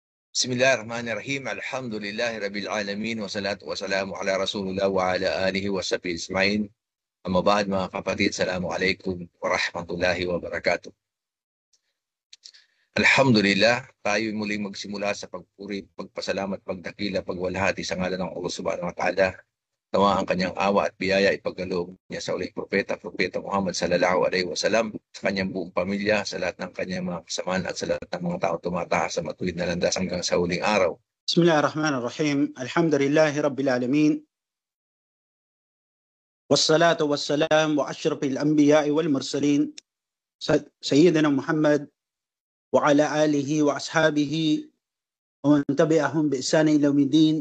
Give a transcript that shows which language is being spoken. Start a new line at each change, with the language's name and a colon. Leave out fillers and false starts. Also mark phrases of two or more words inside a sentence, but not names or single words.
Arabic: بسم الله الرحمن الرحيم. الحمد لله رب العالمين والصلاة والسلام على رسول الله وعلى آله وصحبه أجمعين. أما بعد,
Filipino: mga kapatid,
Arabic: السلام عليكم ورحمة الله وبركاته. Alhamdulillah,
Filipino: tayo muling magsimula sa pagpuri, pagpasalamat, pagdakila, pagwalhati sa ngalan ng Allah
Arabic: سبحانه وتعالى.
Filipino: Nawa ang kanyang awa at biyaya ipagkaloob niya sa uling propeta Muhammad
Arabic: صلى الله عليه وسلم,
Filipino: sa kanyang buong pamilya, sa lahat ng kanyang mga kasamahan at sa lahat ng mga tao tumataas sa matuwid na landas hanggang sa huling araw.
Arabic: بسم الله الرحمن الرحيم. الحمد لله رب العالمين. والصلاة والسلام على أشرف الأنبياء والمرسلين سيدنا محمد وعلى آله وأصحابه ومن تبعهم بإحسان إلى يوم الدين.